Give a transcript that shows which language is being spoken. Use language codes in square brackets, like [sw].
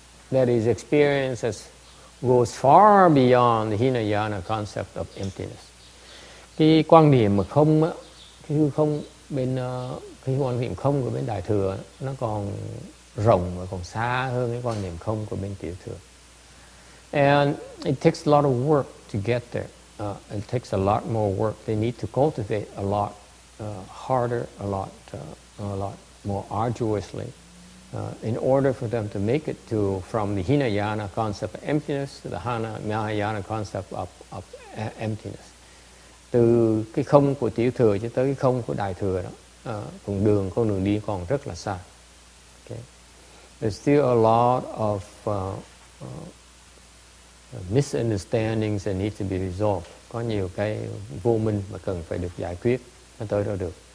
[en] that is experienced goes far beyond the Hinayana concept of emptiness. [vi] Cái quan niệm mà không á, cái hư không bên cái quan niệm không của bên Đại Thừa nó còn rộng và còn xa hơn cái quan niệm không của bên Tiểu Thừa. [en] And it takes a lot of work to get there. It takes a lot more work. They need to cultivate a lot harder, a lot more arduously in order for them to make it from the Hinayana concept of emptiness to the Mahayana concept of emptiness. [vi] Từ cái không của Tiểu Thừa cho tới cái không của Đại Thừa đó, con đường đi còn rất là xa. [en] Okay. There's still a lot of misunderstandings that need to be resolved. [vi] Có nhiều cái vô minh mà cần phải được giải quyết mới tới đó được.